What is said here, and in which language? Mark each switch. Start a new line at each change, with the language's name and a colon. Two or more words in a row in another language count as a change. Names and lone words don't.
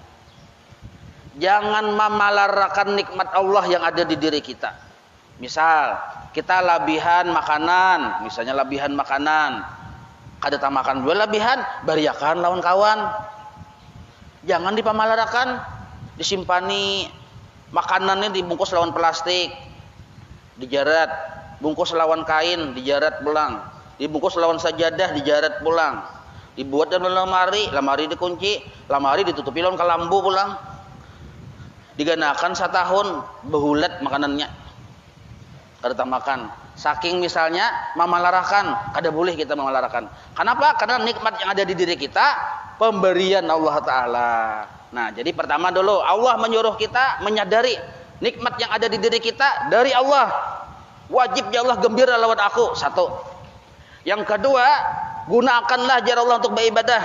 Banjar: Jangan memalarakan nikmat Allah yang ada di diri kita. Misal kita lebihan makanan, misalnya lebihan makanan, kada makan dua lebihan, bariakan lawan kawan. Jangan dipamalarakan, disimpani makanannya dibungkus lawan plastik, dijarat, bungkus lawan kain, dijarat pulang, dibungkus lawan sajadah, dijarat pulang, dibuat dalam lemari dikunci, lemari ditutupi lawan kelambu pulang, diganakan 1 tahun behulat makanannya, kada makan. Saking misalnya memalarakan, kada boleh kita memalarakan. Kenapa?
Indonesian: Karena nikmat yang ada di diri kita pemberian Allah Ta'ala. Nah, jadi pertama dulu Allah menyuruh kita menyadari nikmat yang ada di diri kita dari Allah.
Banjar: Wajib ya Allah gembira lawan aku. 1.
Indonesian: Yang kedua, gunakanlah jar Allah untuk beribadah.